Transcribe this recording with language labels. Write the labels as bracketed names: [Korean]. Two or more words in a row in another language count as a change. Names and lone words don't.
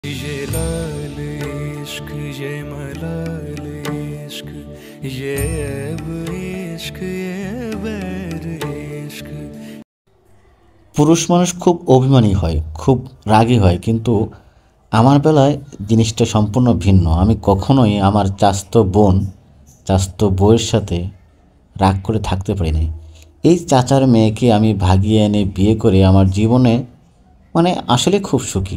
[Hindi] ये लाल इश्क ये मलाल इश्क ये ऐब इश्क ये बैर इश्क। [Bangla] পুরুষ মানুষ খুব অভিমানী হয়, খুব রাগী হয়, কিন্তু আমার বেলায় জিনিসটা সম্পূর্ণ ভিন্ন। আমি কখনোই আমার চাচাতো বউয়ের সাথে রাগ করে থাকতে পারিনি। এই চাচার মেয়েকে আমি ভাগিয়ে এনে বিয়ে করে আমার জীবনে আসলে খুব সুখী।